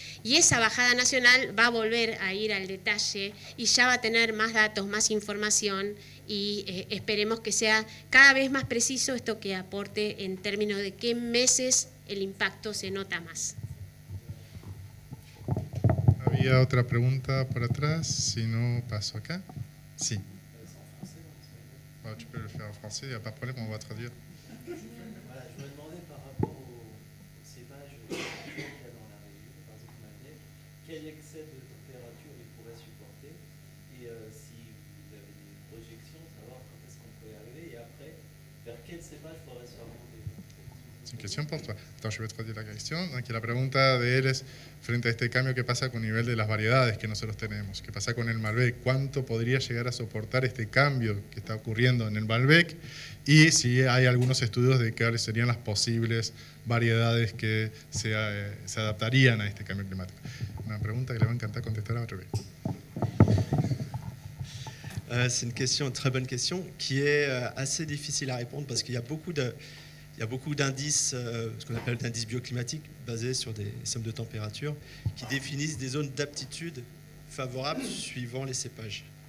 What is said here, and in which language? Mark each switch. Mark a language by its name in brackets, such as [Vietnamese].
[Spanish] Y esa bajada nacional va a volver a ir al detalle y ya va a tener más datos, más información y esperemos que sea cada vez más preciso esto que aporte en términos de qué meses el impacto se nota más. Había otra pregunta por atrás, si no paso acá. Sí. [French] Tu peux le faire en français, il n'y a pas de problème, on va traduire. Voilà, je me demandais par rapport au cépage qu'il y a dans la région, par exemple Malbec, quel excès de température il pourrait supporter et si vous avez des projections, savoir quand est-ce qu'on pourrait y arriver et après, vers quel cépage faudrait se remonter. C'est une question pour toi. Attends, je vais traduire la question. Donc, [Spanish] la pregunta de él es, frente a este cambio, ¿qué pasa con el nivel de las variedades que nosotros tenemos? ¿Qué pasa con el Malbec? ¿Cuánto podría llegar a soportar este cambio que está ocurriendo en el Malbec? Y si hay algunos estudios de cuáles serían las posibles variedades que se adaptarían a este cambio climático. Una pregunta que le va a encantar contestar a Rebeca. [French] C'est une question, très bonne question, qui est assez difficile à répondre parce qu'il y a beaucoup il y a beaucoup d'indices, ce qu'on appelle d'indices bioclimatiques, basés sur des sommes de température, qui définissent des zones d'aptitude favorables suivant les cépages.